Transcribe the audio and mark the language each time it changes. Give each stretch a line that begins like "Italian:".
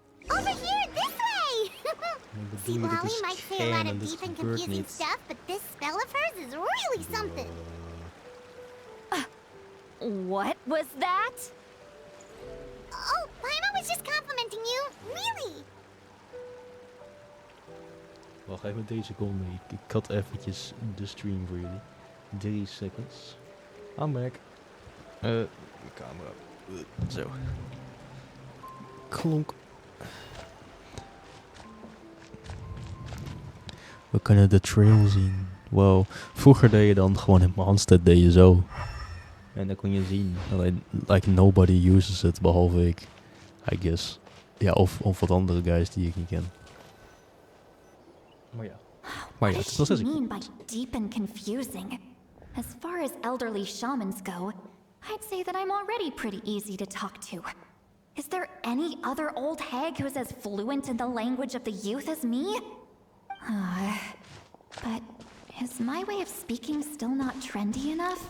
English: Over here, this way! Citlali might say a lot of deep and confusing stuff, but this spell of hers is really something. What was that? Oh, Paimon was just complimenting you. Really?
Dutch: Wacht even, deze seconde. Ik had eventjes de stream voor jullie.
English: 3 seconds. I'm back.
Dutch: De camera. Zo. Klonk. We kunnen de trail zien. Wow. Vroeger deed je dan gewoon in Mondstadt deed je zo. En dan kon je zien.
English: Like nobody uses it,
Dutch: behalve ik.
English: I guess.
Dutch: Ja, of wat andere guys die ik niet ken. Maar ja. Maar ja, het is nog steeds.
English: What does she mean by deep and confusing? As far as elderly shamans go, I'd say that I'm already pretty easy to talk to. Is there any other old hag who's as fluent in the language of the youth as me? But is my way of speaking still not trendy enough?